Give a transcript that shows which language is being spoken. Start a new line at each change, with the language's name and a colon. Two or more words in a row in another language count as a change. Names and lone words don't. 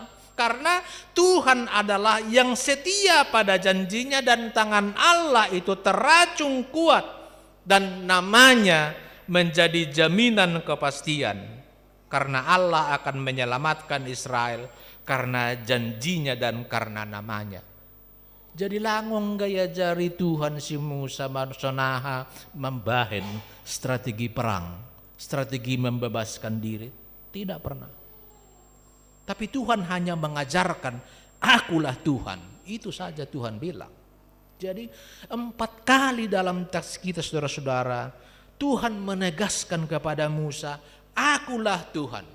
Indonesian: Karena Tuhan adalah yang setia pada janjinya dan tangan Allah itu teracung kuat. Dan namanya menjadi jaminan kepastian. Karena Allah akan menyelamatkan Israel karena janjinya dan karena namanya. Jadi
Batak Simalungun: langong gaya jari Tuhan si Musa marsonaha
Indonesian: membahen strategi perang, strategi membebaskan diri. Tidak pernah. Tapi Tuhan hanya mengajarkan, akulah Tuhan. Itu saja Tuhan bilang. Jadi 4 kali dalam teks kita saudara-saudara, Tuhan menegaskan kepada Musa, akulah Tuhan.